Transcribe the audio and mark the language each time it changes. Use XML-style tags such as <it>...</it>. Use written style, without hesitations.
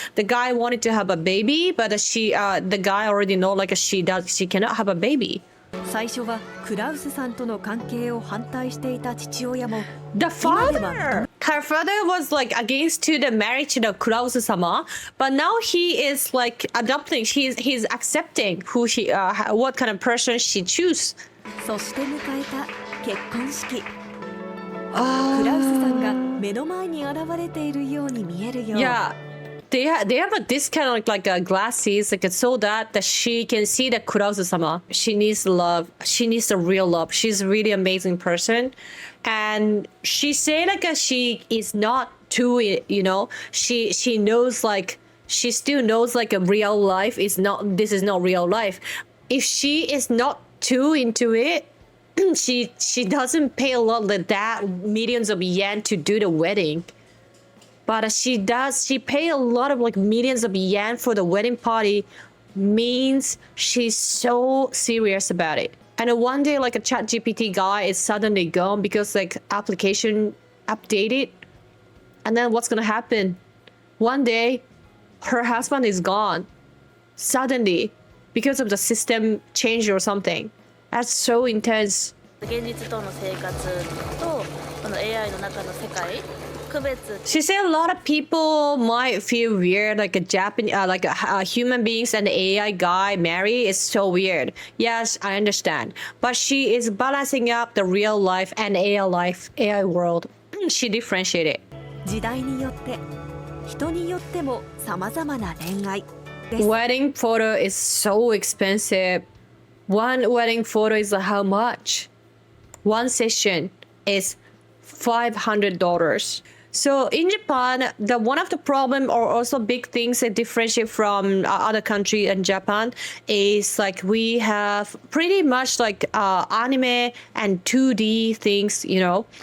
<en>The guy wanted to have a baby, but the guy already know like she cannot have a baby.</en> <ja>最初はクラウスさんとの関係を反対していた父親も</ja> <en>The father! Her father was like against to the marriage to the Klaus-sama, but now he is like adopting. He's accepting who she, what kind of person she choose.</en> <ja>そして迎えた結婚式。クラウスさんが目の前に現れているように見えるよう。</ja> <en>Yeah. They have this kind of like glasses, like so that she can see the Klaus-sama. She needs love. She needs the real love. She's a really amazing person, and she said like she is not too, you know. She knows like she still knows like a real life is not. This is not real life. If she is not too into it, she doesn't pay a lot like that millions of yen to do the wedding. But she pay a lot of like millions of yen for the wedding party, means she's so serious about it. And one day like a ChatGPT guy is suddenly gone because like application updated. And then what's gonna happen? One day her husband is gone suddenly because of the system change or something. That's so intense.</en> <ja>現実との生活とこの AI の中の世界</ja> <en>She said a lot of people might feel weird, like a Japanese, like a human beings and the AI guy marry is so weird. Yes, I understand, but she is balancing up the real life and AI world. She differentiated.</en> <ja>時代によって人によっても様々な恋愛。</ja> <en>Wedding photo is so expensive. One wedding photo is how much? One session is $500. So in Japan, one of the problem or also big things that differentiate from other country and Japan is like we have pretty much like anime and 2D things, you know.</en>